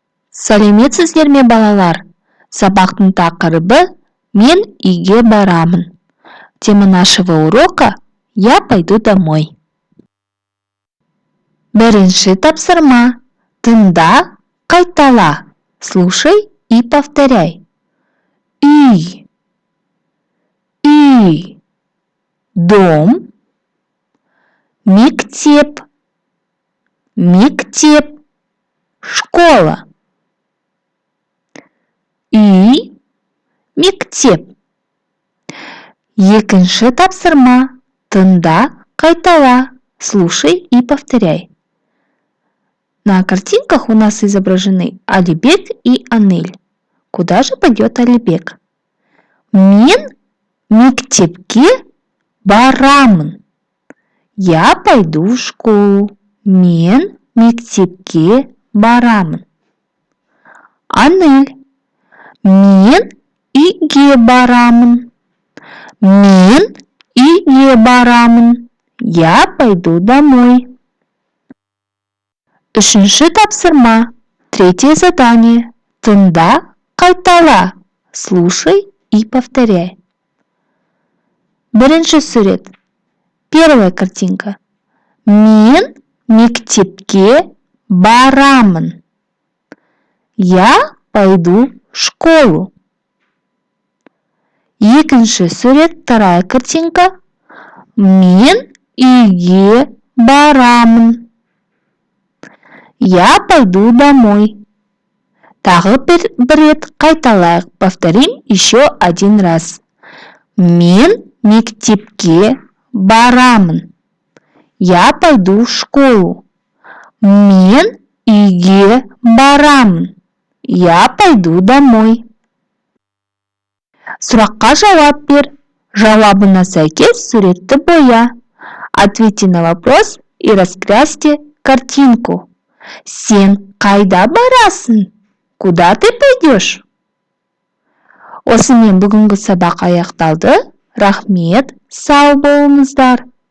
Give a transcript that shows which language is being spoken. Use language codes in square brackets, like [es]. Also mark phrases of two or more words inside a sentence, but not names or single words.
[kk] Сәлеметсіздер ме, балалар? Сабақтың тақырыбы «Мен үйге барамын». [ru] Тема нашего урока «Я пойду домой». [kk] Бірінші тапсырма. Тыңда, қайтала. [ru] Слушай и повторяй. [kk] Үй. Үй. [ru] Дом. Мектеп. [kk] Мектеп. Школа. Үй. Мектеп. Екінші тапсырма. Тыңда, қайтала. [ru] Слушай и повторяй. На картинках у нас изображены Алибек и Анель. Куда же пойдет Алибек? [kk] Мен мектепке барамын. [ru] Я пойду в школу. [kk] Мен мектепке барамын. Анель. Мен үйге барамын. Мен үйге барамын. [ru] Я пойду домой. [kk] Үшінші тапсырма. [ru] Третье задание. [kk] Тыңда, қайтала. [ru] Слушай и повторяй. [kk] Бірінші сурет. [ru] Первая картинка. [kk] Мен мектепке барамын. [ru] Я пойду в школу. [kk] Екінші сурет. [ru] Вторая картинка. [kk] Мен үйге барамын. [ru] Я пойду домой. [kk] Тағы бір рет қайталайық. [ru] Повторим еще один раз. [kk] Мен мектепке барамын. [ru] Я пойду в школу. [kk] Мен үйге барамын. [ru] Я пойду домой. [kk] Сұраққа жауап бер. Жауабына сәйкес суретті боя. [ru] Ответьте на вопрос и раскрасьте картинку. [kk] Сен қайда барасың? [ru] Куда ты пойдешь? [kk] Осымен бүгінгі сабақ аяқталды. Рахмет, сау болыңыздар.